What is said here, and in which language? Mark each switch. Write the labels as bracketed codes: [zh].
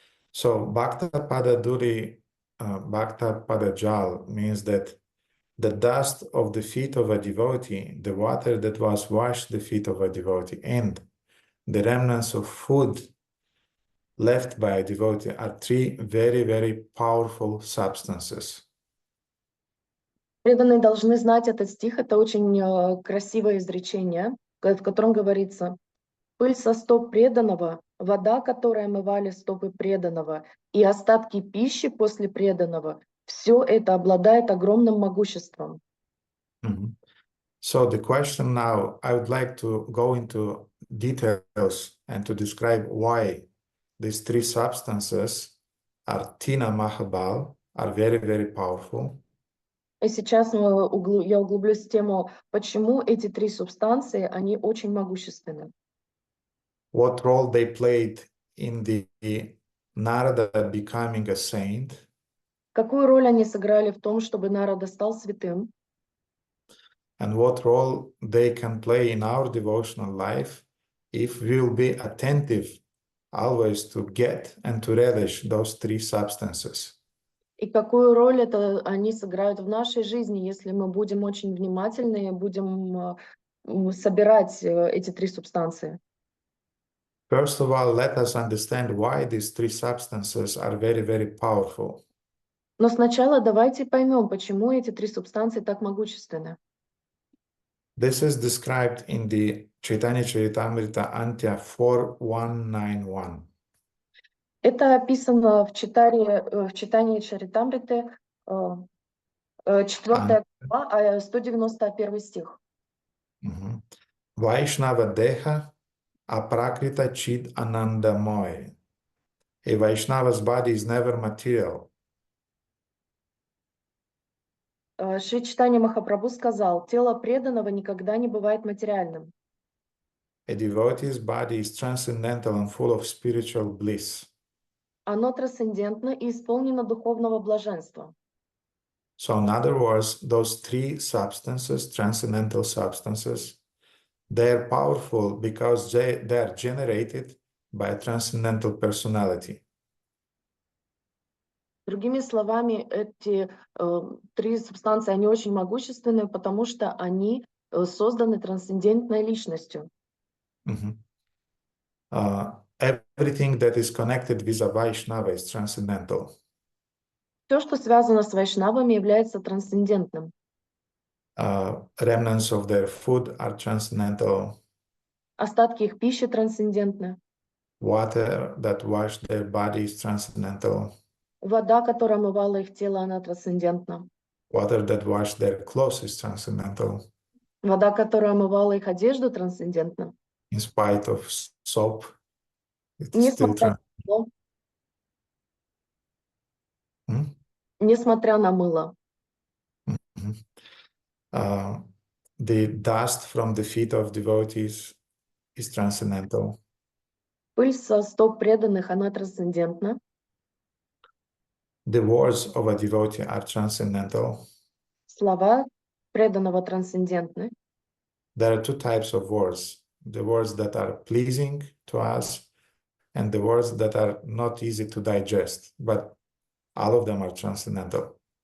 [en] So [bn] bhakta pada duli, bhakta pada jal [en] means that the dust of the feet of a devotee, the water that was washed the feet of a devotee, and the remnants of food left by a devotee are three very, very powerful substances. [ru] Преданные должны знать этот стих. Это очень красивое изречение, в котором говорится: «Пыль со стоп преданного, вода, которой омывали стопы преданного, и остатки пищи после преданного, все это обладает огромным могуществом». [en] So the question now, I would like to go into details and to describe why these three substances are Tina Mahabal, are very, very powerful. [ru] И сейчас я углублюсь в тему, почему эти три субстанции, они очень могущественны. [en] What role they played in the Narada becoming a saint. [ru] Какую роль они сыграли в том, чтобы Нарада стал святым? [en] And what role they can play in our devotional life if we will be attentive always to get and to relish those three substances. [ru] И какую роль они сыграют в нашей жизни, если мы будем очень внимательны и будем собирать эти три субстанции? [en] First of all, let us understand why these three substances are very, very powerful. [ru] Но сначала давайте поймем, почему эти три субстанции так могущественны. [en] This is described in the Chaitanya Charitamrita Antya 4191. [ru] Это описано в читании Чаритамриты, 4 глава, 191 стих. [bn] Vaishnava Deha Aprakrita Chid Anandamoy. [en] A Vaishnava's body is never material. [ru] Шри Чайтанья Махапрабху сказал, тело преданного никогда не бывает материальным. [en] A devotee's body is transcendental and full of spiritual bliss. [ru] Оно трансцендентно и исполнено духовного блаженства. [en] So in other words, those three substances, transcendental substances, they're powerful because they're generated by a transcendental personality. [ru] Другими словами, эти три субстанции, они очень могущественны, потому что они созданы трансцендентной личностью. [en] Everything that is connected with a Vaishnava is transcendental. [ru] Все, что связано с вайшнавами, является трансцендентным. [en] Remnants of their food are transcendental. [ru] Остатки их пищи трансцендентны. [en] Water that washed their body is transcendental. [ru] Вода, которая омывала их тело, она трансцендентна. [en] Water that washed their clothes is transcendental. [ru] Вода, которая омывала их одежду, трансцендентна. [en] In spite of soap, it's still [ru] Несмотря [en] transcendental. [ru] Несмотря на мыло. [en] The dust from the feet of devotees is transcendental. [ru] Пыль со стоп преданных, она трансцендентна. [en] The words of a devotee are transcendental. [ru] Слова преданного трансцендентны. [en] There are two types of words. The words that are pleasing to us and the words that are not easy to digest, but all of them are transcendental.